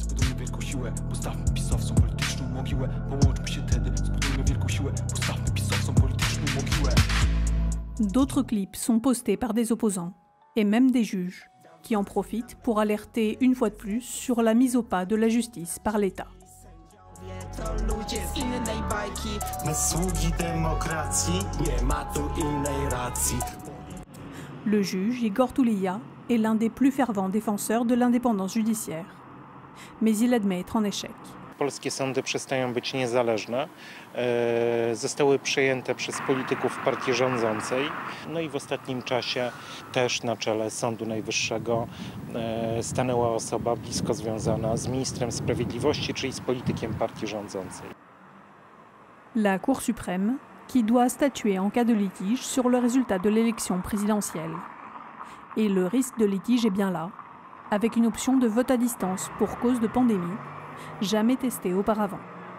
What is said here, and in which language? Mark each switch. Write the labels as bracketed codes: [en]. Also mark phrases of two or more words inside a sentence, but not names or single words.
[fr] D'autres clips sont postés par des opposants, et même des juges, qui en profitent pour alerter une fois de plus sur la mise au pas de la justice par l'État. Le juge Igor Tulia est l'un des plus fervents défenseurs de l'indépendance judiciaire, mais il admet être en échec. [pl] Polskie sądy przestają być niezależne, zostały przejęte przez polityków partii rządzącej. No i w ostatnim czasie też na czele Sądu Najwyższego stanęła osoba blisko związana z ministrem sprawiedliwości, czyli z politykiem partii rządzącej. [fr] La Cour suprême, qui doit statuer en cas de litige sur le résultat de l'élection présidentielle. Et le risque de litige est bien là, avec une option de vote à distance pour cause de pandémie, jamais testée auparavant.